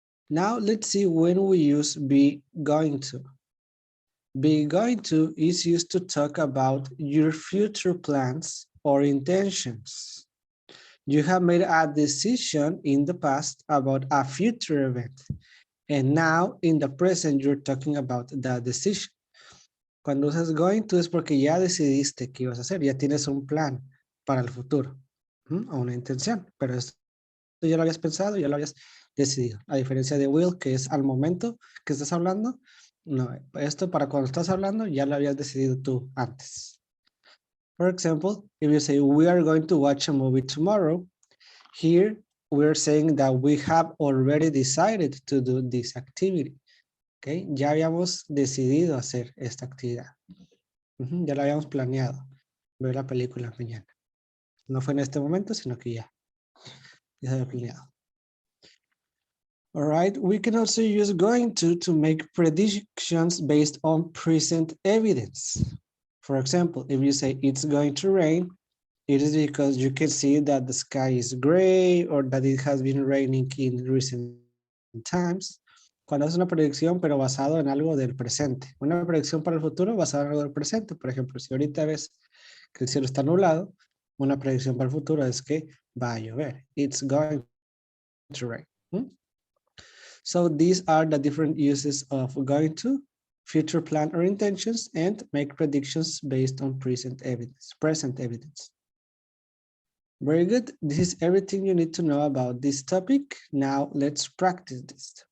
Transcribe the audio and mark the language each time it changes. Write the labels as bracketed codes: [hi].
[en] Now let's see when we use be going to. Be going to is used to talk about your future plans or intentions. You have made a decision in the past about a future event, and now in the present you're talking about that decision. [es] Cuando usas going to es porque ya decidiste qué ibas a hacer, ya tienes un plan para el futuro, o una intención, pero esto ya lo habías pensado, ya lo habías decidido. A diferencia de will, que es al momento que estás hablando, no, esto para cuando estás hablando ya lo habías decidido tú antes. [en] For example, if you say, we are going to watch a movie tomorrow, here we're saying that we have already decided to do this activity. [es] Okay, ya habíamos decidido hacer esta actividad. Ya lo habíamos planeado, ver la película mañana. No fue en este momento, sino que ya se había planeado. [en] All right, we can also use going to make predictions based on present evidence. For example, if you say it's going to rain, it is because you can see that the sky is gray or that it has been raining in recent times. [es] Cuando es una predicción, pero basado en algo del presente. Una predicción para el futuro basada en algo del presente. Por ejemplo, si ahorita ves que el cielo está nublado, una predicción para el futuro es que va a llover. [en] It's going to rain. So these are the different uses of going to, future plan or intentions, and make predictions based on present evidence. Very good. This is everything you need to know about this topic. Now let's practice this.